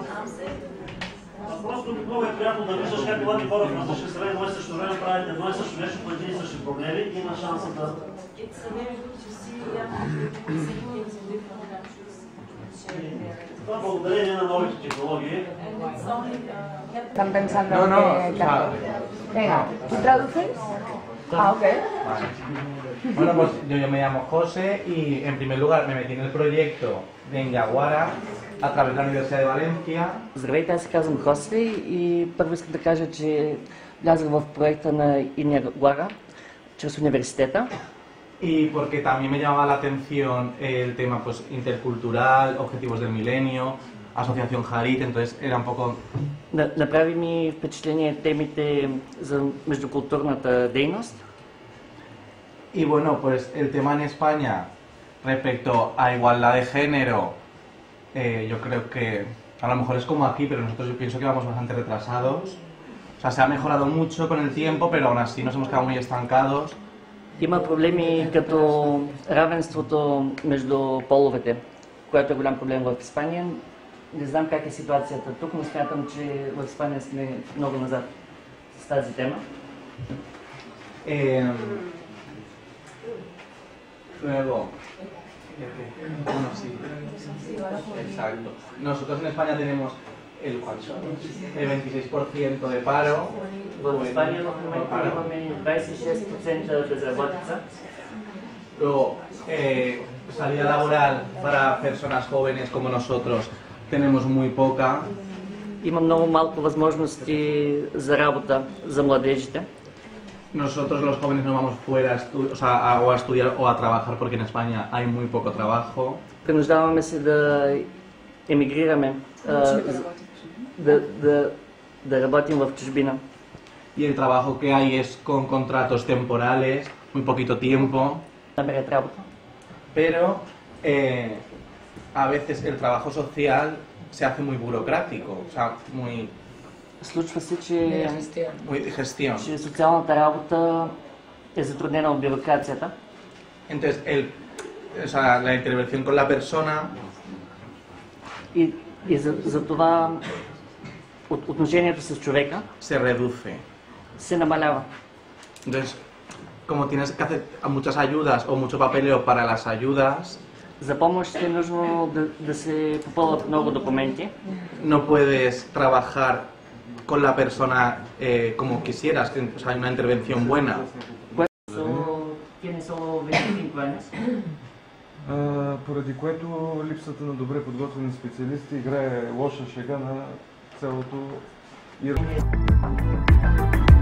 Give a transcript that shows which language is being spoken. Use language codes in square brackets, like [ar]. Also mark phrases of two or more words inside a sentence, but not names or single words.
[bg] Просто много е приятно да виждаш как млади хора в различни страни едно и също време правят едно и също нещо по един и същи проблеми и има шанса да... Това благодарение на новите технологии. [es] Están pensando Venga, ¿tú traduces? Ok. Bueno, pues yo me llamo José y en primer lugar me metí en el proyecto de Yaguara a través de la Universidad de Valencia. [bg] Здравейте, аз се казвам Хосе и първо искам да кажа, че влязах в проекта на Yaguara чрез университета. [es] Y porque también me llamaba la atención el tema pues, intercultural, objetivos del milenio, asociación Harit, entonces era un poco... [bg] Направи ми впечатление темите за междукултурната дейност. [es] Y bueno, pues el tema en España respecto a igualdad de género, yo creo que a lo mejor es como aquí, pero nosotros yo pienso que vamos bastante retrasados. O sea, se ha mejorado mucho con el tiempo, pero aún así nos hemos quedado muy estancados. [bg] Има проблеми като равенството между половете, което е голям проблем в Испания. Не знам как е ситуацията тук, но смятам, че в Испания сме много назад с тази тема. [es] Luego, bueno, sí, exacto. Nosotros en España tenemos el 26% de paro. [bg] В Испания в момента имаме 26% безработица. [es] Luego, salida laboral para personas jóvenes como nosotros tenemos muy poca. [bg] Има много малко възможности за работа за младежите. [es] Nosotros los jóvenes nos vamos fuera o a estudiar o a trabajar porque en España hay muy poco trabajo. [bg] Принуждаваме се да емигрираме, да работим в чужбина. [es] Y el trabajo que hay es con contratos temporales, muy poquito tiempo. [bg] Намерят работа. [es] Pero a veces el trabajo social se hace muy burocrático, o sea, muy... [bg] Случва се, че социалната работа е затруднена от бюрокрацията. [es] Entonces, la intervención con la persona... [bg] И за това отношението с човека [es] se reduce. [bg] Се намалява. [es] Entonces, como tienes que hacer muchas ayudas o mucho papeleo para las ayudas... [bg] За помощ е нужно да се попълват много документи. [es] No puedes trabajar con la persona como quisieras, que o sea, hay una intervención buena. [bg] поради което липсата на добре подготвени специалисти играе лоша шега на цялото